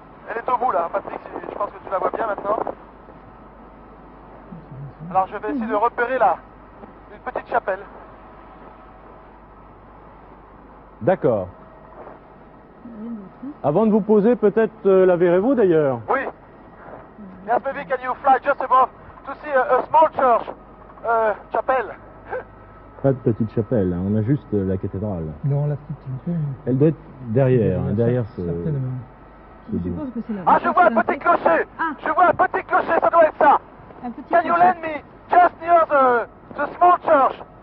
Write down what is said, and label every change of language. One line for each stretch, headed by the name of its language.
French: Elle est au bout là, Patrick, je pense que tu la vois bien maintenant. Alors je vais essayer de repérer là, une petite chapelle. D'accord. Avant de vous poser, peut-être la verrez-vous d'ailleurs? Oui.
English: Yes, maybe can you fly just above to see a small church, chapel?
French: Pas de petite chapelle, hein, on a juste la cathédrale. Non, la petite chapelle. Elle doit être derrière, hein, derrière ce... Certainement. Je suppose que c'est la... Ah, je vois un petit clocher. Ah. Je vois un petit clocher, ça doit être ça. Un petit
English: Can you
French: clocher.
English: lend me just near the small church?